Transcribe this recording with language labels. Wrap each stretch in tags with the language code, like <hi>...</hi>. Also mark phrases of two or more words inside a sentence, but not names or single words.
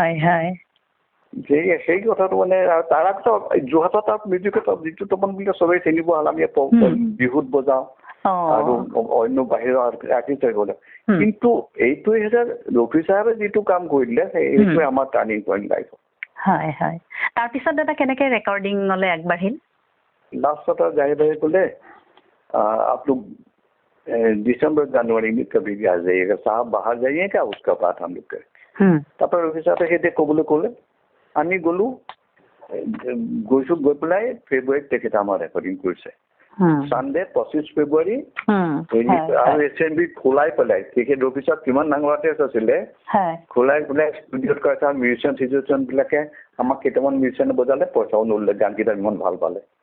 <as>সেই কথাটো মানে তাৰ আগতে যোৰহাটত তাৰ মিউজিকত যিটো তপন বুলি চবেই চিনিব হ'ল আমি বিহুত বজাওঁ আৰু অন্য বাহিৰৰ আৰ্টিষ্ট হৈ গ'লে কিন্তু এইটোৱে ৰবি চাহে যিটো কাম কৰিলে সেইটোৱে আমাৰ</as> <en>turning point</en> <as>লাইফত তাৰপিছত দাদা কেনেকে ৰেকৰ্ডিঙলৈ আগবাঢ়িল</as> <hi>लास्ट जाहिर भाई बोले आप लोग दिसंबर जनवरी में कभी भी आ जाइएगा साहब बाहर जाइएगा उसका बात हम लोग करें</hi> <as>তারপর রবি সাহেবে সেই ক'বলৈ ক'লে আমি গ'লো গৈছোঁ গৈ পেলাই ফেব্ৰুৱাৰীত তেখেতে আমাৰ ৰেকৰ্ডিং কৰিছে চানডে 25 ফেব্ৰুৱাৰী আৰু SNB খোলাই পেলাই তেখেত ৰবি চাহে কিমান ডাঙৰ আৰ্টিষ্ট আছিলে খোলাই পেলাই ষ্টুডিঅ'ত কৈছে আৰু মিউজিচিয়ান বিলাকে আমাক কেইটামান মিউজিচিয়ানে বজালে পইচাও নললে গানকেইটা ইমান ভাল পালে</as>